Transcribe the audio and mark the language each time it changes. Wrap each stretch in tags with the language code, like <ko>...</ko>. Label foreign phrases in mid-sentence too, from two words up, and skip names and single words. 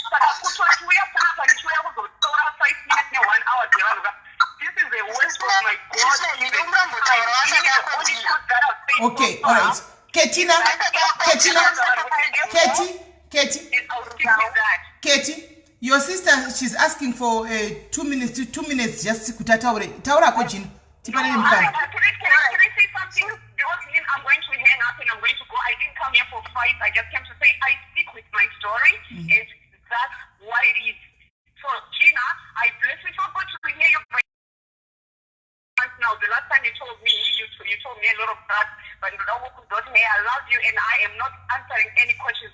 <en>This is the word of my God. Okay, all right. Katie, your sister, she's asking for 2 minutes just kutataure.</en> <sn>Taura ko Gina.</sn> <en>Can I say something? Because I'm going to hang up and I'm going to go. I didn't come here for fight. I just came to say I stick with my story, and that's what it is. So, Gina, I bless you. So good to hear you. Now, the last time you told me, you told me a lot of that, but I love you, and I am not answering any questions.</en>